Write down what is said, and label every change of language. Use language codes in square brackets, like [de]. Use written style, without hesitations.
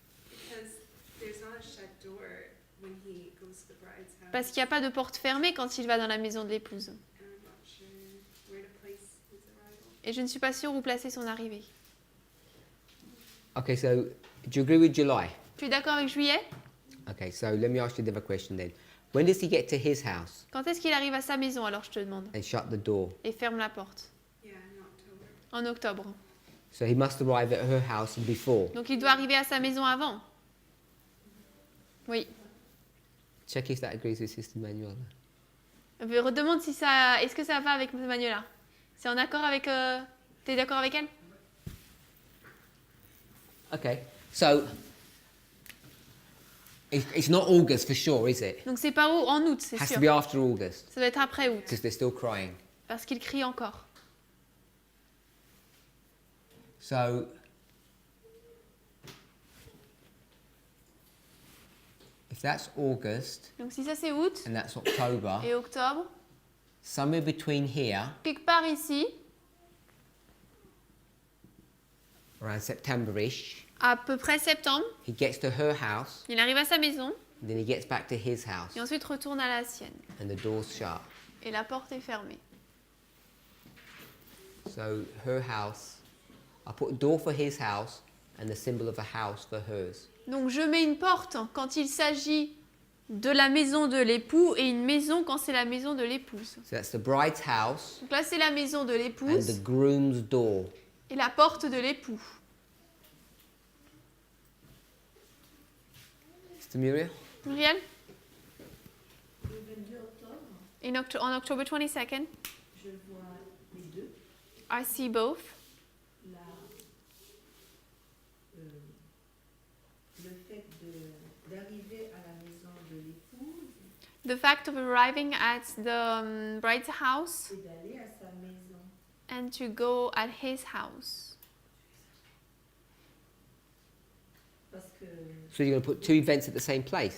[en] because there's not a shut door when he goes to the bride's house. [fr] Parce qu'il n'y a pas de porte fermée quand il va dans la maison de l'épouse. [en] And I'm not sure where to place his arrival. [fr] Et je ne suis pas sûre où placer son arrivée. [en] Okay, so do you agree with July? [fr] Tu es d'accord avec juillet? [en] Okay, so let me ask you the other question then. When does he get to his house [fr] Quand est-ce qu'il arrive à sa maison alors je te demande? [en] and shut the door? [fr] Et ferme la porte. [en] Yeah, in October. [fr] En octobre. [en] So he must arrive at her house before. [fr] Donc il doit arriver à sa maison avant. Oui. [en] Check if that agrees with Sister Manuela. [fr] Je redemande si ça... Est-ce que ça va avec Manuela? C'est en accord avec... T'es d'accord avec elle? [en] Okay, so it's not August for sure, is it? [fr] Donc c'est pas en août, c'est [en] Has [fr] sûr. [en] to be after August [fr] Ça doit être après août, [en] because they're still crying. [fr] parce qu'il crie encore. [en] So if that's August [fr] Donc si ça c'est août [en] and that's October, [fr] et octobre, [en] somewhere between here, [fr] quelque part ici, [en] around September-ish, [fr] à peu près septembre, [en] he gets to her house, [fr] il arrive à sa maison [en] and then he gets back to his house, [fr] et ensuite retourne à la sienne. [en] and the door's shut. [fr] Et la porte est fermée. [en] So her house, I put a door for his house and the symbol of a house for hers. [fr] Donc je mets une porte quand il s'agit de la maison de l'époux et une maison quand c'est la maison de l'épouse. [en] So that's the bride's house [fr] Donc là c'est la maison de [en] and [fr] l'épouse [en] the groom's door. [fr] et la porte de l'époux. [en] Mr. Muriel? [fr] Muriel? Le 22 octobre, [en] On October 22nd, [fr] je vois les deux. [en] I see both. [fr] La, le fait d'arriver à la maison de l'épouse [en] The fact of arriving at the bride's house [fr] et d'aller à sa maison. [en] and to go at his house. [fr] Parce que, [en] So you're going to put two events at the same place?